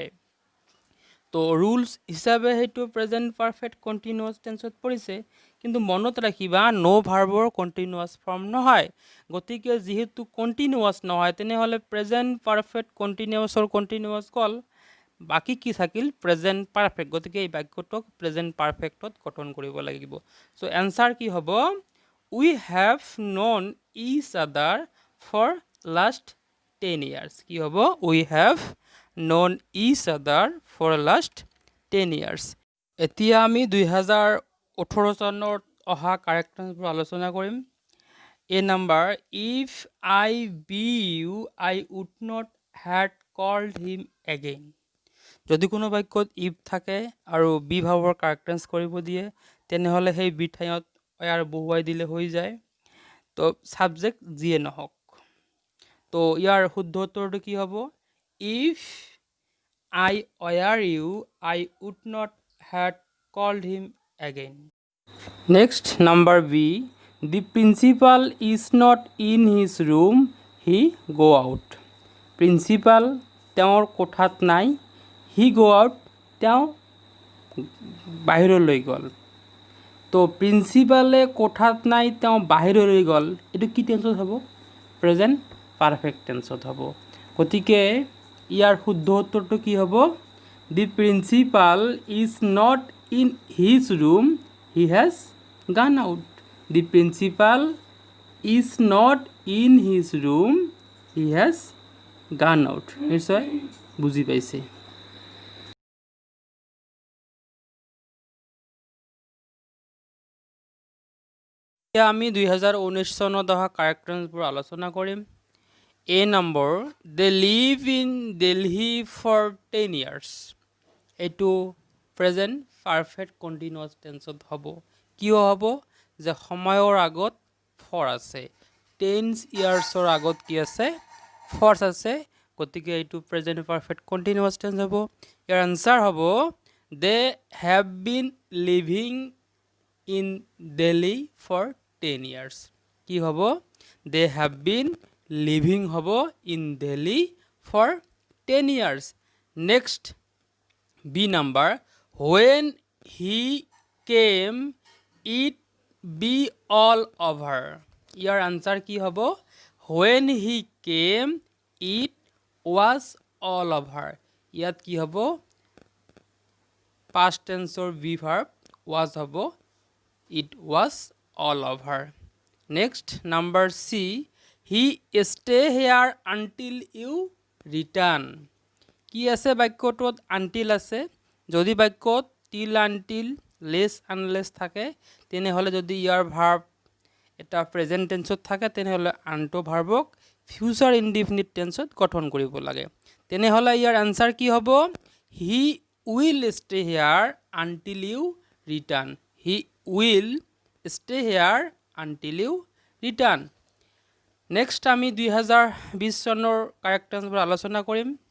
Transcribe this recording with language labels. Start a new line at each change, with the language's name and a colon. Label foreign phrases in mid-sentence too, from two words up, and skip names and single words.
Assamese: তো ৰুলছ হিচাপে সেইটো
English: present perfect continuous tenseত
Assamese: পৰিছে, কিন্তু মনত ৰাখিবা
English: no verbৰ continuous form
Assamese: নহয়। গতিকে যিহেতু কণ্টিনিউৱাছ নহয় তেনেহ'লে
English: present perfect continuousৰ continuous
Assamese: গ'ল, বাকী কি থাকিল,
English: present perfect.
Assamese: গতিকে এই বাক্যটোক
English: present perfectত
Assamese: গঠন কৰিব লাগিব।
English: so answer
Assamese: কি হ'ব,
English: We have known each other for last 10 years
Assamese: কি হ'ব
English: We have known each other for last 10 years
Assamese: এতিয়া আমি 2018 চনত অহা কাৰেক্টনবোৰ আলোচনা কৰিম
English: A number, if I be you, I would not had called him again.
Assamese: যদি কোনো বাক্যত ইফ থাকে আৰু বি ভাৱৰ কাৰেক্টেন্স কৰিব দিয়ে তেনেহ'লে সেই বি ঠাইত ইয়াৰ বহুৱাই দিলে হৈ যায় তো ছাবজেক্ট যিয়ে নহওক তো ইয়াৰ শুদ্ধ উত্তৰটো কি হ'ব
English: If I were you I would not had called him again. Next, number B. The principal is not in his room, he go out.
Assamese: Principal তেওঁৰ কোঠাত নাই,
English: he go out,
Assamese: তেওঁ বাহিৰলৈ গ'ল। তো প্ৰিন্সিপালে কোঠাত নাই, তেওঁ বাহিৰলৈ গ'ল, এইটো কি টেন্সত হ'ব?
English: present perfect tenseত
Assamese: হ'ব। গতিকে ইয়াৰ শুদ্ধ উত্তৰটো কি হ'ব?
English: The principal is not in his room, he has gone out. The principal is not in his room, he has gone out.
Assamese: নিশ্চয় বুজি পাইছে। এতিয়া আমি 2019 চনত অহা কাৰেক্টনছবোৰ আলোচনা কৰিম
English: A number, they live in Delhi for 10 years.
Assamese: এইটো
English: present perfect continuous tenseত
Assamese: হ'ব কিয় হ'ব যে সময়ৰ আগত ফৰ আছে 10 ইয়াৰ্ছৰ আগত কি আছে ফৰ্চ আছে গতিকে এইটো
English: present perfect continuous tense
Assamese: হ'ব ইয়াৰ আনসাৰ হ'ব
English: they have been living in Delhi for 10 years
Assamese: কি হ'ব
English: they have been living
Assamese: হ'ব
English: in Delhi for 10 years next B number, when he came, it be all over. Your answer
Assamese: কি হ'ব?
English: When he came, it was all over.
Assamese: ইয়াত কি হ'ব?
English: Past tense or V verb was
Assamese: হ'ব.
English: It was all over. Next, number C. He stay here until you return.
Assamese: কি আছে বাক্যটোত আনটিল আছে যদি বাক্যত
English: till until less unless
Assamese: থাকে তেনেহ'লে যদি ইয়াৰ ভাৰ্ব এটা
English: present tenseত
Assamese: থাকে তেনেহ'লে আনটো ভাৰ্বক
English: future indefinite tenseত
Assamese: গঠন কৰিব লাগে তেনেহ'লে ইয়াৰ আনসাৰ কি হ'ব
English: he will stay here until you return he will stay here until you return next
Assamese: আমি 2020 চনৰ কাৰেক্টনছবোৰ আলোচনা কৰিম